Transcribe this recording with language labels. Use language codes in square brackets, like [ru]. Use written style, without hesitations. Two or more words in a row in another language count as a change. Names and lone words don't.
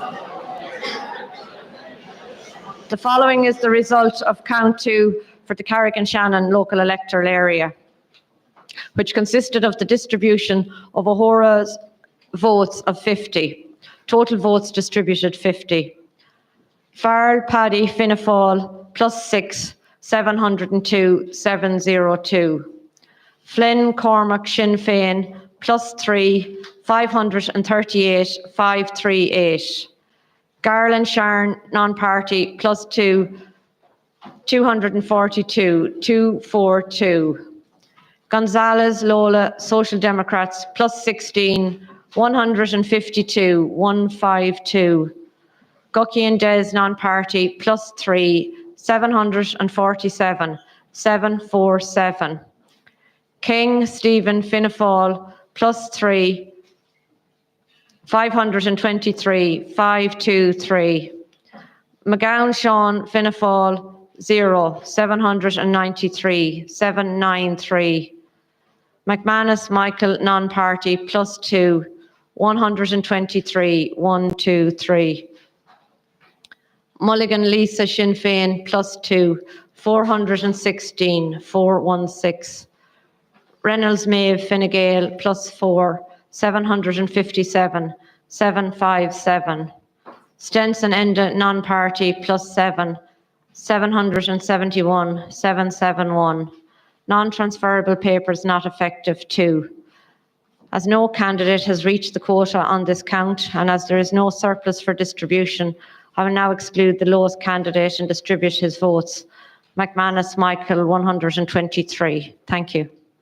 [en] The following is the result of count 2 for the Carrick and Shannon local electoral area. which consisted of the distribution of O'Hora's votes of 50. Total votes distributed 50. Farrell, Paddy, Fianna Fáil, +6, 702, 702. Flynn, Cormac, Sinn Féin, +3, 538, 538. Garland, Sharon, non-party, +2, 242, 242. Gonzalez, Lola, Social Democrats, +16, 152, 152. Gucky and Des, non-party, +3, 747, 747. King, Stephen, Fianna Fáil, +3, 523, 523. McGowan, Sean, Fianna Fáil, 0, 793, 793. McManus, Michael, non-party, +2, 123, 123. Mulligan, Lisa, Sinn Féin, +2, 416, 416. Reynolds, Maeve, Fine Gael, +4, 757, 757. Stenson, Enda, non-party, +7, 771, 771. Non-transferable papers not effective, 2. As no candidate has reached the quota on this count, and as there is no surplus for distribution, I will now exclude the lowest candidate and distribute his votes. McManus, Michael, 123. Thank you.